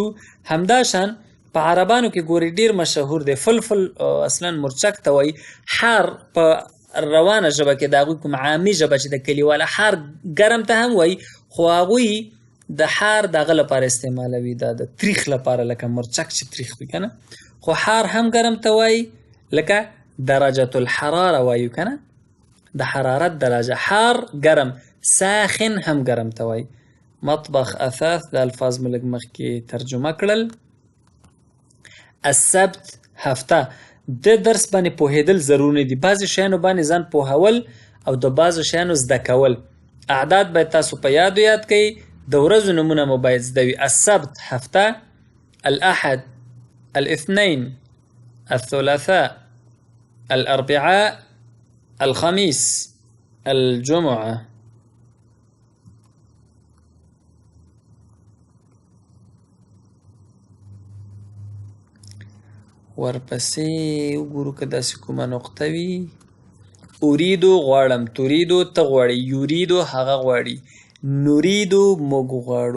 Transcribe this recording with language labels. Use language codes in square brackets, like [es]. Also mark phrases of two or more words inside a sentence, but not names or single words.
[ps] همداشان په عربانو کې ګوري ډیر مشهور دی، فلفل اصلا مرچک ته وایي. حار په روانه ژبه کې د هغوی کوم عامي ژبه چې د کلیواله حار ګرم ته هم وایي، خو هغوی د حار د هغه لپاره استعمالوي، دا د تریخ لپاره، لکه مرچک چې تریخ وي که نه. خو حار هم ګرم ته وایي، لکه [ar] درجة الحراره [ps] وایو که نه، د حرارت درجه. حار ګرم، ساخن هم ګرم ته وایي. مطبخ اثاث د الفاظ مو لږ مخکې ترجمه کړل. السبت هفته، د درس باندې پوهېدل ضروري دي، بعضې شیانو باندې ځان پوهول او د بعضو شیانو زده کول. اعداد باید تاسو په یاد کړئ، د ورځو نومونه مو باید زده وي. [ar] السبت هفته، الاحد، الاثنين، الثلاثاء، الاربعاء، الخميس، الجمعه. [ps] ورپسې وګورو که داسې کومه نقطه وي. اریدو غواړم، تریدو ته غواړي، یریدو هغه غواړي، نریدو موږ غواړو.